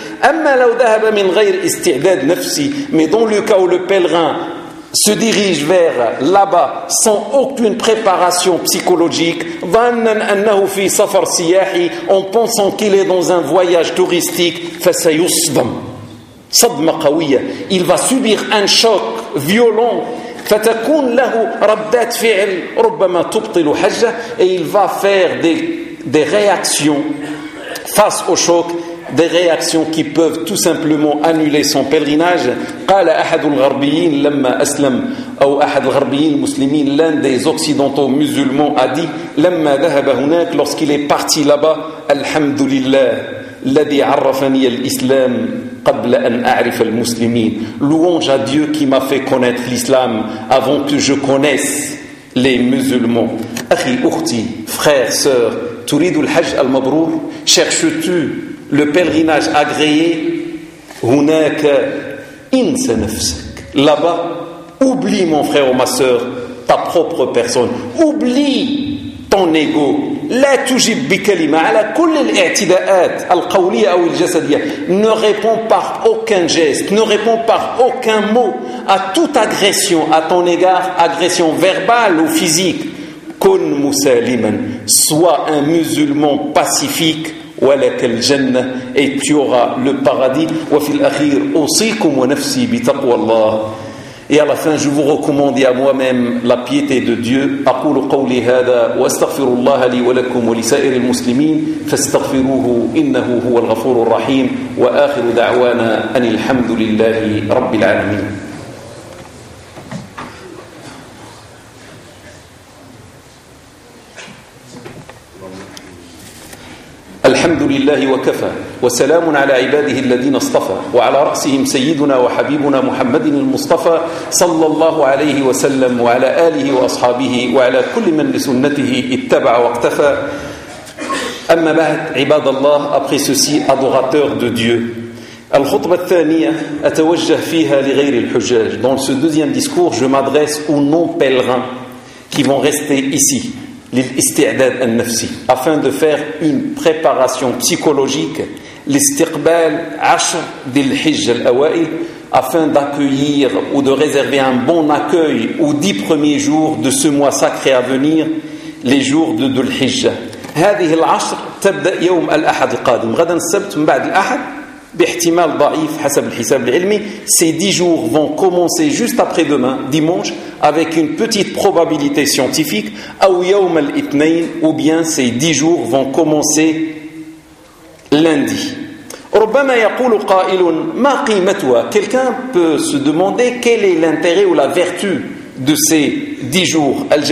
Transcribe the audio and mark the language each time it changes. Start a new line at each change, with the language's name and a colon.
Arabic: Amma law dhahaba min ghayr isti'dad nafsi,
French: mais dans le cas où le pèlerin se dirige vers là-bas sans aucune préparation psychologique,
Arabic: dhannan annahu fi safar siyahi,
French: en pensant qu'il est dans un voyage touristique,
Arabic: fa sayusdam sadma qawiya,
French: il va subir un choc violent.
Arabic: فتكون له ردات فعل ربما تبطل حجة,
French: et il va faire des réactions face au choc, des réactions qui peuvent tout simplement annuler son pèlerinage.
Arabic: قال احد الغربيين لما اسلم, ou احد الغربيين المسلمين,
French: l'un des occidentaux musulmans a dit,
Arabic: لما ذهب هناك,
French: lorsqu'il est parti là-bas,
Arabic: الحمد لله, الذي عرفني الإسلام قبل أن أعرف المسلمين.
French: Louange à Dieu qui m'a fait connaître l'islam avant que je connaisse les musulmans.
Arabic: أخي أختي
French: frère sœur,
Arabic: تريد الحج المبرور؟
French: Cherches-tu le pèlerinage agréé؟
Arabic: هناك انسى نفسك.
French: Là-bas, oublie mon frère ou ma sœur ta propre personne. Oublie ton ego.
Arabic: لا تجب بكلمة على كل الاعتداءات القولية أو الجسدية.
French: Ne réponds par aucun geste, ne réponds par aucun mot à toute agression à ton égard, agression verbale ou physique.
Arabic: كن مسالما.
French: Sois un musulman pacifique.
Arabic: ولك الجنة.
French: Et tu auras le paradis.
Arabic: وفي الأخير أوصيكم ونفسي بتقوى الله.
French: Et à la fin, je vous recommande à moi-même la piété de Dieu.
Arabic: أقول قولي هذا واستغفر الله لي ولكم ولسائر المسلمين فاستغفروه إنه هو الغفور الرحيم وآخر دعوانا أن الحمد لله رب العالمين. الحمد لله وكفى وسلام على عباده الذين اصطفى وعلى رأسهم سيدنا وحبيبنا محمد المصطفى صلى الله عليه وسلم وعلى آله وأصحابه وعلى كل من لسنته اتبع واقتفى. أما بعد عباد الله,
French: après ceci adorateur de Dieu,
Arabic: الخطبة الثانية أتوجه فيها لغير الحجاج.
French: Dans ce deuxième discours, je m'adresse aux non-pèlerins qui vont rester ici.
Arabic: L'istiadad al-nafsi,
French: afin de faire une préparation psychologique,
Arabic: l'istiqbal ashr dil-hijj al-awa'il,
French: afin d'accueillir ou de réserver un bon accueil aux 10 premiers jours de ce mois sacré à venir, les jours de dul-hijj.
Arabic: هذه العشر تبدأ يوم الأحد القادم غدا السبت من بعد الأحد باحتمال ضعيف حسب الحساب العلمي.
French: Ces 10 jours vont commencer juste après demain, dimanche, avec une petite probabilité scientifique, ou bien ces 10 jours vont commencer lundi. Quelqu'un peut se demander quel est l'intérêt ou la vertu de ces 10 jours.